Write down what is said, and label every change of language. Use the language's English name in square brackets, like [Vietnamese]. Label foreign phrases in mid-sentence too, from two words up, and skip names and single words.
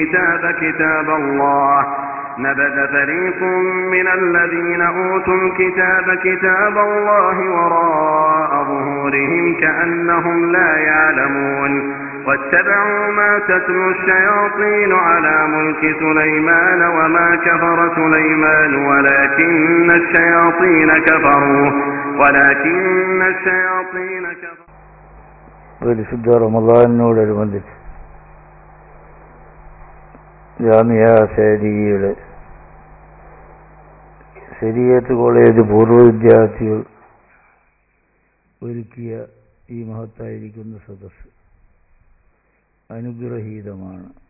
[Arabic] الكتاب كتاب الله وراء ظهورهم كأنهم لا يعلمون واتبعوا ما تتلو الشياطين على ملك سليمان وما كفر سليمان ولكن الشياطين كفروا [Malayalam] പരിശുദ്ധ റമളാനിനോടനുബന്ധിച്ച് ജാമിയ ശരീഅയുടെ ശരീഅത്ത് കോളേജ് പൂർവ്വ വിദ്യാർത്ഥികൾ ഒരുക്കിയ ഈ മഹത്തായിരിക്കുന്ന സദസ്സ് അനുഗ്രഹീതമാണ്.